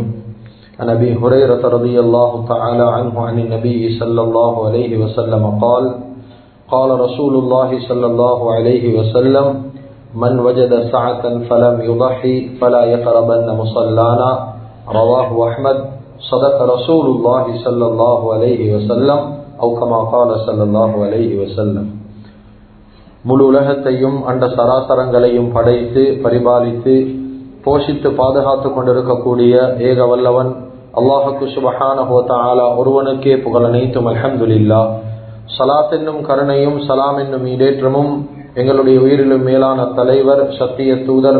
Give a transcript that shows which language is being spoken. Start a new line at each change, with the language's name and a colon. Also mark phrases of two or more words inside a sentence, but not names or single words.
Arabic: عن أبي هريرة رضي الله تعالى عنه عن النبي صلى الله عليه وسلم قال قال رسول الله صلى الله عليه وسلم من وجد سعة فلم يضحي فلا يقربن مصلانا رواه أحمد. صدق رسول الله صلى الله عليه وسلم أو كما قال صلى الله عليه وسلم.
Tamil: முழு உலகத்தையும் அண்ட சராசரங்களையும் படைத்து பரிபாலித்து போஷித்து பாதுகாத்து கொண்டிருக்கக்கூடிய ஏக வல்லவன் அல்லாஹுக்கு
Arabic: سبحانه و تعالى
Tamil: ஒருவனுக்கே புகழ் அனைத்தும். அல்ஹம்துலில்லாஹ். ஸலாத் என்னும் கருணையும் சலாம் என்னும் ஈடேற்றமும் எங்களுடைய உயிரிலும் மேலான தலைவர் சத்திய தூதர்